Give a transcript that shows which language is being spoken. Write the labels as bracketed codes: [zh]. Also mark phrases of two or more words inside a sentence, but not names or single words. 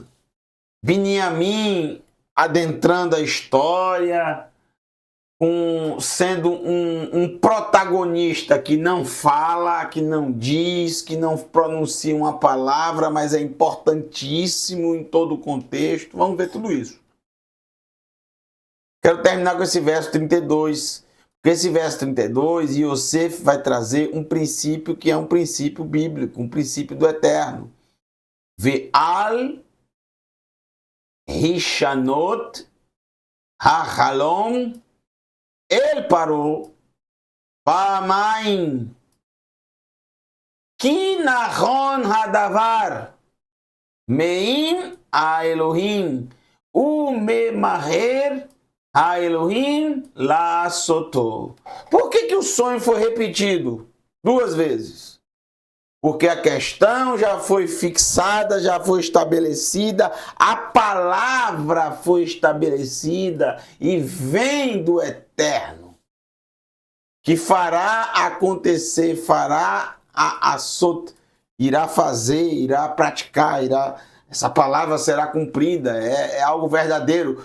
[pt] Biniamim adentrando a história, sendo um protagonista que não fala, que não diz, que não pronuncia uma palavra, mas é importantíssimo em todo o contexto. Vamos ver tudo isso. Quero terminar com esse verso 32. Porque esse verso 32, Yosef vai trazer um princípio que é um princípio bíblico, um princípio do eterno. [he] ועל השנות החלום אל פרעה פעמים כי נכון הדבר מעם האלהים וממהר האלהים לעשתו. [pt] Por que o sonho foi repetido 2 vezes? Porque a questão já foi fixada, já foi estabelecida, a palavra foi estabelecida e vem do eterno, que fará acontecer, fará irá fazer, irá praticar, essa palavra será cumprida, é algo verdadeiro.